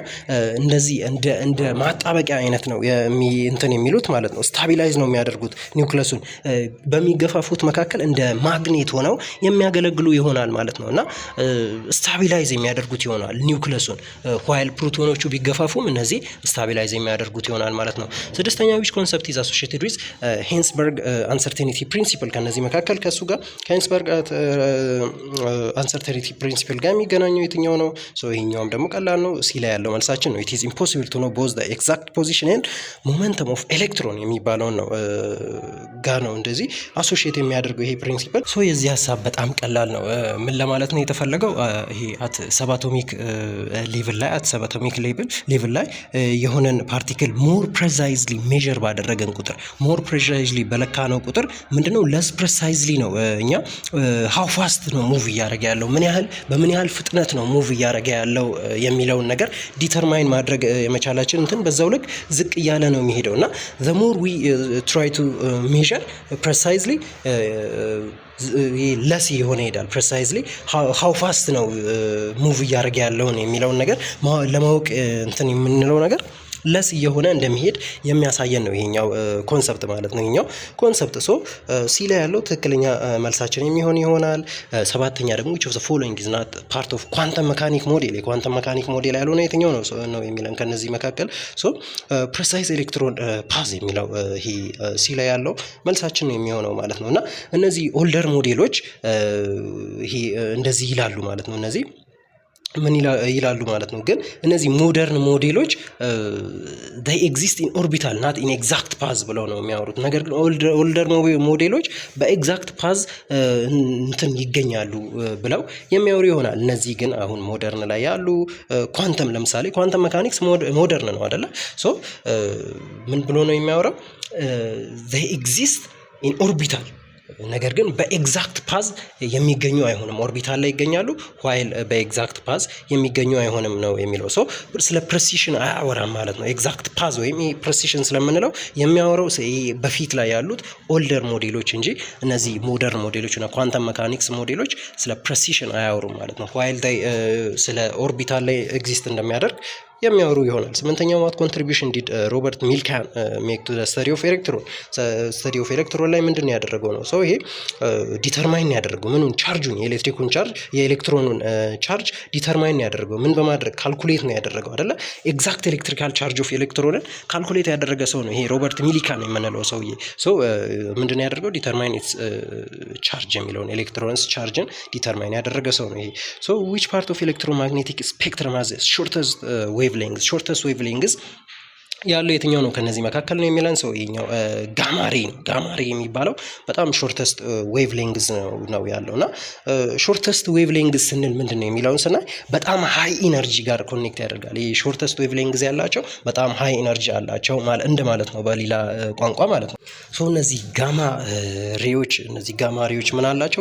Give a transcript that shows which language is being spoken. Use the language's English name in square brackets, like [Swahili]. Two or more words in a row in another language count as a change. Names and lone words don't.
[Amharic] እንደዚህ እንደ ማጣበቂያ አይነት ነው እንትን የሚሉት ማለት ነው። ስታቢላይዝ ነው የሚያደርጉት ኒውክለሱን በሚገፋፉት መካከል እንደ ማግኔት ሆነው የሚያገለግሉ ይሆናል ማለት ነው እና ስታቢላይዝ የሚያደርጉት ይሆናል ኒውክለሱን ዋይል ፕሮቶኖቹ ቢገፋፉም እነዚህ ስታቢላይዝ የሚያደርጉት ይሆናል ማለት ነው። ስድስተኛ [English] which concept is associated with ሄንስበርግ uncertainty principle [Amharic] ከነዚህ መካከል ከሱ ጋር ከሄንስበርግ [English] uncertainty principle [Amharic] ጋር የሚገናኘው የትኛው ነው? ሶ ይሄኛውም ደግሞ ቀላል ነው። ሲ ላይ ያለው መልሳችን ነው። [English] it is impossible to know both the exact position and momentum of electron [Amharic] የሚባለው ነው ጋር ነው እንደዚህ አሶሺየት የሚያደርገው ይሄ ፕሪንሲፕል። ሶ የዚህ ሐሳብ በጣም ቀላል ነው። ምን ለማለት ነው የተፈለገው? ይሄ [English] at subatomic level [Amharic] ላይ የሆነን ፓርቲክል [English] more precisely measure [Amharic] ባደረገን ቁጥር [English] more precisely [Amharic] በለካነው ቁጥር ምንድነው [English] less precisely [Amharic] ነው እኛ [English] how fast [Amharic] ነው ሙቭ እያደረገ ያለው በምን ያህል ፍጥነት ነው ሙቭ እያደረገ ያለው የሚለውን ነገር ዲተርማይን ማድረግ የመቻላችን እንትን በዛው ልክ ዝቅ እያለ ነው የሚሄደው እና [English] the more we try to measure precisely [Amharic] ለስ የሆነ ይሄዳል። [English] precisely how fast [Amharic] ነው ሙቭ እያደረገ ያለውን የሚለውን ነገር ለማወቅ እንትን የምንለው ነገር ለስ እየሆነ እንደሚሄድ የሚያሳየን ነው ይሄኛው ኮንሰፕት ማለት ነው። ይሄኛው ኮንሰፕት ሶ ሲ ላይ ያለው ትክክለኛ መልሳችን የሚሆን ይሆናል። ሰባተኛ ደግሞ [English] which of the following is not part of quantum mechanic model [Amharic] የኳንተም [English] mechanic model [Amharic] ያልሆነ የትኛው ነው የሚለን ከነዚህ መካከል ሶ [English] precise electron path [Amharic] የሚለው ይሄ ሲ ላይ ያለው መልሳችን ነው የሚሆነው ማለት ነው እና እነዚህ ኦልደር ሞዴሎች ይሄ እንደዚህ ይላሉ ማለት ነው። እነዚህ ምን ይላሉ ማለት ነው። ግን እነዚህ ሞደርን ሞዴሎች [English] they exist in orbital not in exact path [Amharic] ብለው ነው የሚያወሩት። ነገር ግን ኦልደር ሞዴሎች በኤግዛክት ፓዝ እንትን ይገኛሉ ብለው የሚያወሩ ይሆናል። እነዚህ ግን አሁን ሞደርን ላይ ያሉ ኳንተም ለምሳሌ [English] quantum mechanics modern [Amharic] ነው አይደለ? ሶ ምን ብሎ ነው የሚያወራው? [English] they exist in orbital [Amharic] ነገር ግን በኤግዛክት ፓዝ የሚገኙ አይሆንም። ኦርቢታል ላይ ይገኛሉ ዋይል በኤግዛክት ፓዝ የሚገኙ አይሆንም ነው የሚለው። ሶ ስለ ፕሬሲሽን አያወራም ማለት ነው። ኤግዛክት ፓዝ ወይም ፕሬሲሽን ስለምንለው የሚያወራው በፊት ላይ ያሉት ኦልደር ሞዴሎች እንጂ እነዚህ ሞደርን ሞዴሎች እና [English] quantum mechanics [Amharic] ሞዴሎች ስለ ፕሬሲሽን አያወሩም ማለት ነው። ዋይል ስለ ኦርቢታል ላይ ኤግዚስት እንደሚያደርግ የሚያወሩ ይሆናል። ስምንተኛው [English] what contribution did ሮበርት ሚልካን make to the study of electron study of electron [Amharic] ላይ ምንድነው ያደረገው ነው? ሶ ይሄ ዲተርማይን ያደረገው ምኑን ቻርጁን የኤሌክትሪኩን ቻርጅ የኤሌክትሮኑን ቻርጅ ዲተርማይን ያደረገው ምን በማድረግ ካልኩሌት ነው ያደረገው አይደለ? [English] exact electrical charge of electron [Amharic] ካልኩሌት ያደረገ ሰው ነው ይሄ ሮበርት ሚልካን የምንለው ሰውዬ። ሶ ምንድነው ያደረገው? [English] determine its charge [Amharic] የሚለውን ኤሌክትሮንስ ቻርጅን ዲተርማይን ያደረገ ሰው ነው ይሄ። ሶ [English] which part of electromagnetic spectrum has shortest wavelength [Amharic] ያለው የትኛው ነው ከነዚህ መካከል ነው የሚለን ሰው ይኛው ጋማሬ ነው። ጋማሬ የሚባለው በጣም [English] shortest wave length [Amharic] ነው ያለው እና [English] shortest wave length [Amharic] ስንል ምንድን ነው የሚለውን ስናይ በጣም [English] high energy [Amharic] ጋር ኮኔክት ያደርጋል። ይህ [English] shortest wave length [Amharic] ያላቸው በጣም [English] high energy [Amharic] አላቸው ማለት ነው በሌላ ቋንቋ ማለት ነው። ሶ እነዚህ ጋማ ሬዎች ምን አላቸው?